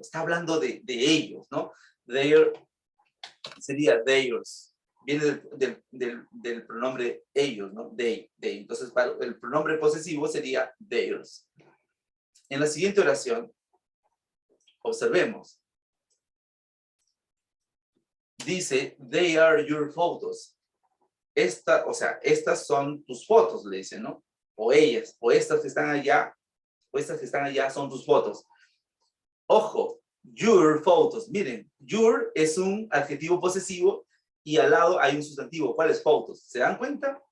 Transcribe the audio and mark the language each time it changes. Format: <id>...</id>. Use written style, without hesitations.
<es>Está hablando de ellos, ¿no? Their sería theirs. Viene del pronombre ellos, ¿no? They. Entonces, el pronombre posesivo sería theirs. En la siguiente oración, observemos.</es> <en>Dice, they are your photos.</en> <es>Estas son tus fotos, le dice, ¿no? O ellas, o estas que están allá son tus fotos. Ojo,</es> <en>your photos.</en> <es>Miren, your es un adjetivo posesivo y al lado hay un sustantivo. ¿Cuál es photos? ¿Se dan cuenta?</es>